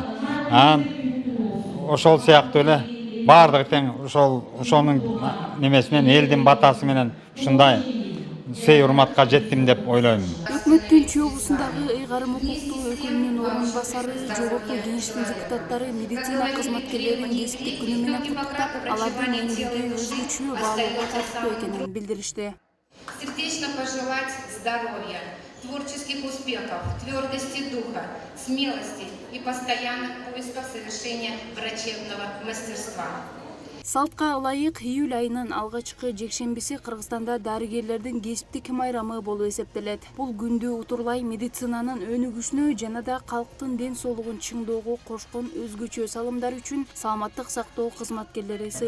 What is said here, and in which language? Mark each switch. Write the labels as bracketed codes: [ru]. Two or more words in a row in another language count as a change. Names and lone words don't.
[ky] Анан ошол сыяктуу эле баардыгы тең ошонун немесинен элдин батасы менен ушундай сый урматка жеттим деп ойлойм. Өкмөттүн Чүй облусундагы ыйгарым укуктуу өкүлүнүн орун басары, жогорку кеңештин депутаттары медицина кызматкерлеринин кесиптик күнү менен куттуктап, алардын эмгеги өзгөчө баалууга каттуу экенин билдиришти. [ru] Сердечно пожелать здоровья, творческих успехов, твердости духа, смелости и постоянных поисков совершения врачебного мастерства. [ky] Салтка ылайык июль айынын алгачкы жекшембиси Кыргызстанда дарыгерлердин кесиптик майрамы болуп эсептелет. Бул күндү утурлай медицинанын өнүгүшүнө жана да калктын ден соолугун чыңдоого кошкон өзгөчө салымдар үчүн саламаттык сактоо кызматкерлери сыйланат.